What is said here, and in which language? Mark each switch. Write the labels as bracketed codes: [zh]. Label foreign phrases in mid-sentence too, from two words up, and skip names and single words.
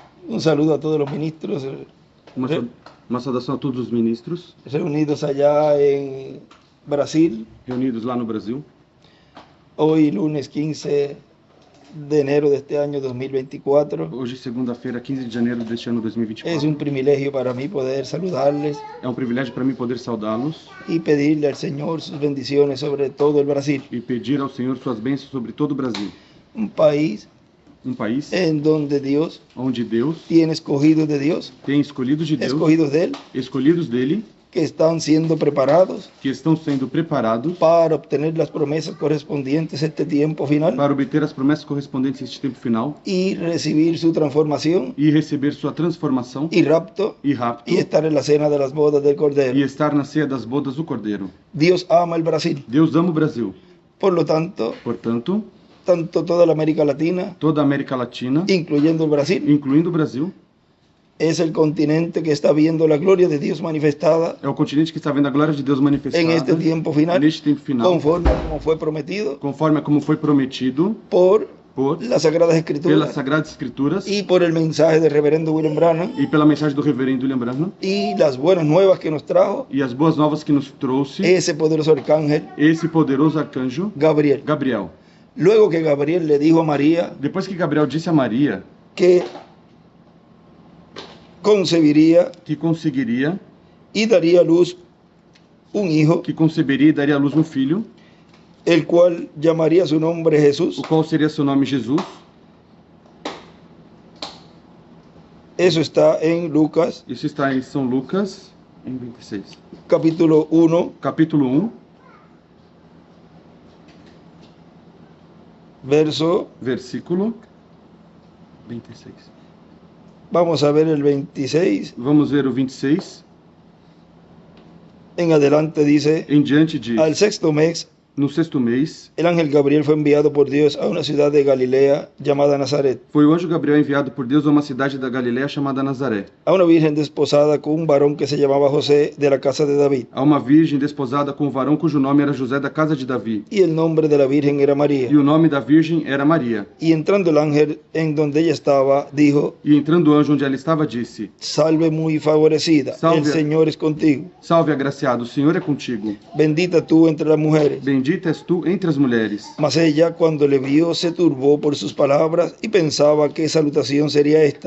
[es] Un saludo a todos los ministros [pt] Uma saudação a todos os ministros [es] reunidos allá en Brasil, [pt] reunidos lá no Brasil. [es] hoy lunes 15 de enero de este año 2024. [pt] Hoje, segunda-feira, 15 de janeiro deste ano 2024. [es] Es un privilegio para mí poder saludarles [pt] É um privilégio para mim poder saudá-los [es] y pedirle al Señor sus bendiciones sobre todo el Brasil, [pt] e pedir ao Senhor suas bênçãos sobre todo o Brasil. [es] un país [pt] Um país [es] en donde Dios [pt] onde Deus [es] tiene escogidos de Dios, [pt] tem escolhidos de Deus, [es] escogidos de Él, [pt] escolhidos dele, [es] que están siendo preparados [pt] que estão sendo preparados [es] para obtener las promesas correspondientes a este tiempo final [pt] para obter as promessas correspondentes a este tempo final [es] y recibir su transformación [pt] e receber sua transformação [es] y rapto [pt] e rapto [es] y estar en la cena de las bodas del Cordero. [pt] e estar na ceia das bodas do Cordeiro. [es] Dios ama el Brasil, [pt] Deus ama o Brasil. [es] por lo tanto, [pt] Portanto, [es] tanto toda la América Latina, [pt] toda a América Latina, [es] incluyendo el Brasil, [pt] incluindo o Brasil, [es] es el continente que está viendo la gloria de Dios manifestada [pt] é o continente que está vendo a glória de Deus manifestada [es] en este tiempo final, [pt] neste tempo final, [es] conforme como fue prometido [pt] conforme a como foi prometido [es] por [pt] por [es] las Sagradas [pt] pelas [es] Escrituras [pt] Sagradas Escrituras [es] y por el mensaje del reverendo William Branham [pt] e pela mensagem do reverendo William Branham [es] y las buenas nuevas que nos trajo [pt] e as boas novas que nos trouxe [es] ese poderoso arcángel [pt] esse poderoso arcanjo [es] Gabriel. [pt] Gabriel. [es] Luego que Gabriel le dijo a María [pt] Depois que Gabriel disse a Maria [es] que concebiría [pt] que conseguiria, y daría a luz un hijo, que conceberia e daria à luz um filho, el cual llamaría su nombre Jesús. o qual seria seu nome Jesus. Eso está en Lucas, Isso está em São Lucas, em 26. capítulo 1, Capítulo 1, versículo 26. [es] vamos a ver el 26. [pt] Vamos ver o 26. [es] En adelante dice, [pt] Em diante diz, [es] al sexto mes, [pt] no sexto mês, [es] el ángel Gabriel fue enviado por Dios a una ciudad de Galilea llamada Nazaret, [pt] foi o anjo Gabriel enviado por Deus a uma cidade da Galiléia chamada Nazaré, [es] a una virgen desposada con un varón que se llamaba José de la casa de David, [pt] a uma virgem desposada com um varão cujo nome era José da casa de Davi, [es] y el nombre de la virgen era María. [pt] e o nome da virgem era Maria. [es] Y entrando el ángel en donde ella estaba, dijo, [pt] E entrando o anjo onde ela estava, disse: [es] salve muy favorecida, [pt] Salve. [es] el Señor es contigo, [pt] Salve, agraciado, o Senhor é contigo. [es] bendita tú entre las mujeres. [pt] Bendita és tu entre as mulheres. [es] Mas ella, cuando le vio, se turbó por sus palabras y pensaba qué salutación sería esta.